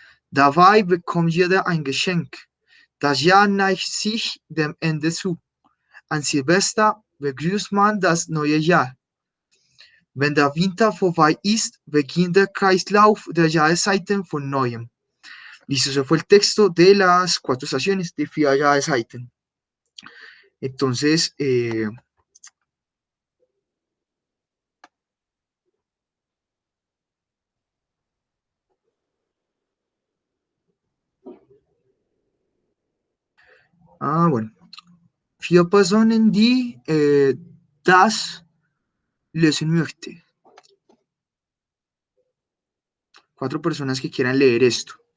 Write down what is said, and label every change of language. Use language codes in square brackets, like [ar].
[de] Dabei bekommt jeder ein Geschenk. Das Jahr neigt sich dem Ende zu. An Silvester begrüßt man das neue Jahr. Wenn der Winter vorbei ist, beginnt der Kreislauf der Jahreszeiten von neuem. [es] Listo, eso fue el texto de las 4 estaciones de [de] vier Jahreszeiten. [es] Entonces, bueno. [de] 4 Personen, die das lesen möchten. [es] 4 personas que quieran leer esto.